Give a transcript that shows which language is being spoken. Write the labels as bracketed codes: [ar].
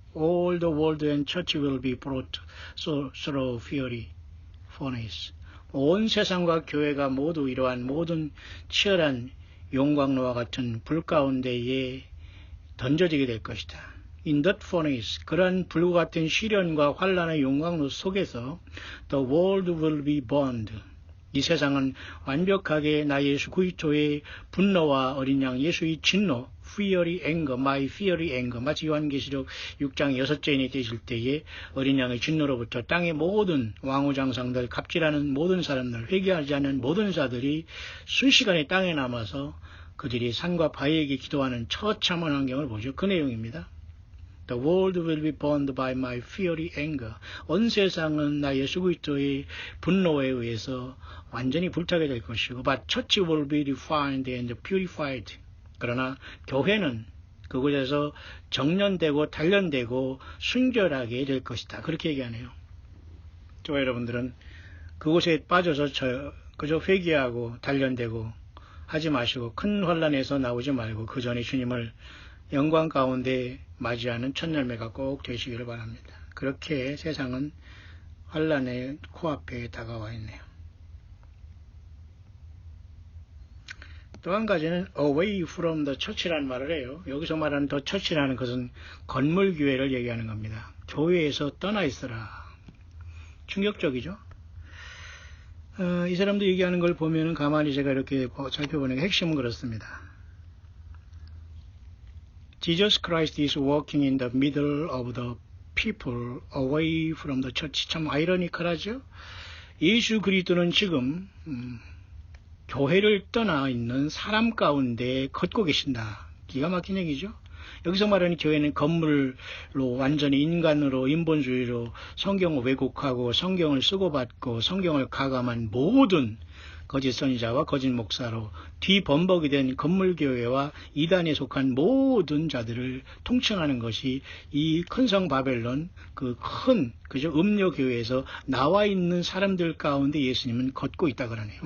[en] All the world and church will be brought through fiery furnace. [ko] 온 세상과 교회가 모두 이러한 모든 치열한 용광로와 같은 불 가운데에 던져지게 될 것이다. [en] In that furnace, [ko] 그러한 불과 같은 시련과 환란의 용광로 속에서 [en] the world will be burned. [ko] 이 세상은 완벽하게 나 예수 그리스도의 분노와 어린 양 예수의 진노, [en] fiery anger, my fiery anger, [ko] 마치 요한계시록 6장 6절이 되실 때에 어린 양의 진노로부터 땅의 모든 왕후장상들, 갑질하는 모든 사람들, 회개하지 않는 모든 자들이 순식간에 땅에 남아서 그들이 산과 바위에게 기도하는 처참한 환경을 보죠. 그 내용입니다. [en] The world will be burned by my fiery anger. [ko] 온 세상은 나 예수 그리스도의 분노에 의해서 완전히 불타게 될 것이고, [en] but church will be refined and purified. [ko] 그러나 교회는 그곳에서 정련되고 단련되고 순결하게 될 것이다. 그렇게 얘기하네요. 저와 여러분들은 그곳에 빠져서 그저 회개하고 단련되고 하지 마시고 큰 환란에서 나오지 말고 그 전에 주님을 영광 가운데 맞이하는 첫 열매가 꼭 되시기를 바랍니다. 그렇게 세상은 환란의 코앞에 다가와 있네요. 또 한 가지는 [en] away from the church [ko] 라는 말을 해요. 여기서 말하는 the church라는 것은 건물교회를 얘기하는 겁니다. 교회에서 떠나 있어라. 충격적이죠. 이 사람도 얘기하는 걸 보면은 가만히 제가 이렇게 살펴보니까 핵심은 그렇습니다. [en] Jesus Christ is walking in the middle of the people away from the church. [ko] 참 아이러니컬하죠? 예수 그리스도는 지금 교회를 떠나 있는 사람 가운데 걷고 계신다. 기가 막힌 얘기죠. 여기서 말하는 교회는 건물로 완전히 인간으로 인본주의로 성경을 왜곡하고 성경을 쓰고 받고 성경을 가감한 모든 거짓 선지자와 거짓 목사로 뒤범벅이 된 건물교회와 이단에 속한 모든 자들을 통칭하는 것이 이 큰 성 바벨론 그 큰 음료교회에서 나와 있는 사람들 가운데 예수님은 걷고 있다 그러네요.